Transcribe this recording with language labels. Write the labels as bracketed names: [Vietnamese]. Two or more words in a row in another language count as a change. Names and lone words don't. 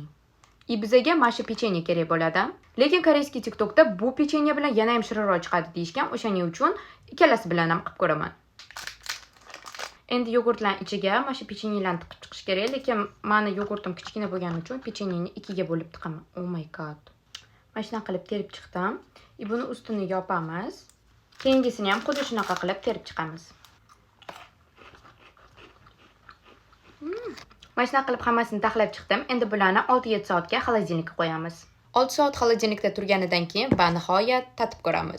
[Uzbek] Bizga mana shu pechenye kerak bo'ladi. Lekin koreyskiy TikTokda bu pechenye bilan yana ham shirinroq chiqadi deyishgan. O'shaning uchun ikkalasi bilan ham qilib ko'raman. Endi yogurtlarning ichiga mana shu pechenyelarni tiqib chiqish kerak, lekin meni yogurtim kichkina bo'lgani uchun pechenyeni ikkiga bo'lib tiqaman. [English] Oh my god. [Uzbek] Mana shunday qilib terib chiqdim. Buni ustini yopamiz. Keyingisini ham xuddi shunaqa qilib terib chiqamiz. Mana shunday qilib hammasini taxlab chiqdim. Endi bularni 6-7 soatga xolodilnikka qo'yamiz. 6 soat xolodilnikda turganidan keyin va nihoyat tatib ko'ramiz.